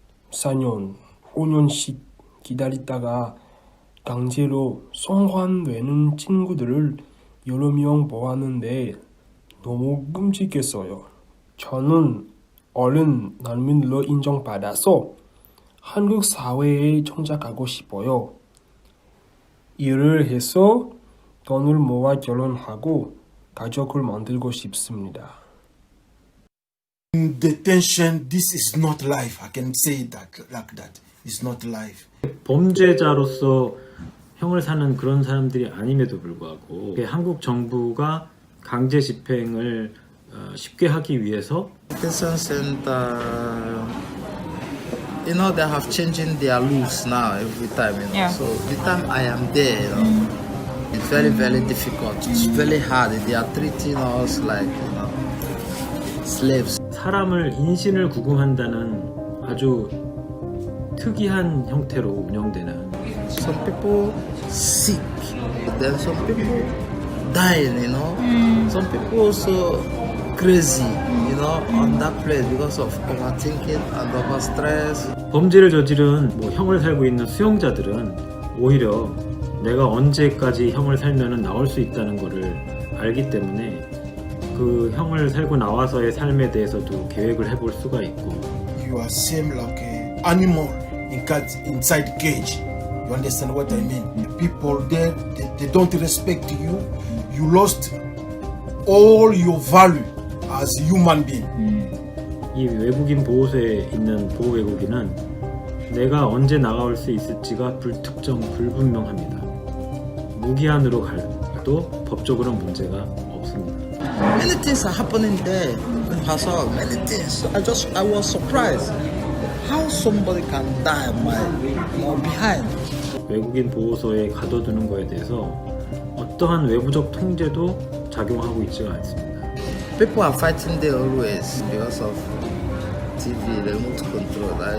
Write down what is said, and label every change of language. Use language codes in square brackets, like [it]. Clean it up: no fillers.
[ko] 4년, 5년씩 기다리다가 강제로 송환되는 친구들을 여러 명 보았는데 너무 끔찍했어요. 저는 얼른 난민으로 인정받아서 한국 사회에 정착하고 싶어요. 일을 해서 돈을 모아 결혼하고 가족을 만들고 싶습니다. [en] In detention, this is not life. I can say that like that. It's not life. [ko] 범죄자로서 형을 사는 그런 사람들이 아님에도 불구하고 한국 정부가 강제 집행을 쉽게 하기 위해서 [en] Detention center, you know, they have changing their rules now every time, you know. Yeah. So the time I am there, you know, it's very, very difficult. It's very hard. They are treating us like, you know, slaves. [ko] 사람을 인신을 구금한다는 아주 특이한 형태로 운영되는 [en] Some people sick, then some people dying, you know. Some people also crazy, you know, on that place because of overthinking and overstress. [ko] 범죄를 저지른 형을 살고 있는 수용자들은 오히려 내가 언제까지 형을 살면은 나올 수 있다는 거를 알기 때문에 그 형을 살고 나와서의 삶에 대해서도 계획을 해볼 수가 있고 [en] You are same like an animal inside cage. You understand what I mean? People there, they don't respect you. You lost all your value as human being. [ko] 이 외국인 보호소에 있는 보호 외국인은 내가 언제 나가올 수 있을지가 불특정 불분명합니다. 무기한으로 가도 법적으로는 문제가 없습니다. [en] Many things are happening there in Hassan. Many things. I was surprised how somebody can die behind. [ko] 외국인 보호소에 가둬두는 거에 대해서 어떠한 외부적 통제도 작용하고 있지가 않습니다. [en] People are fighting there always because of TV, remote control.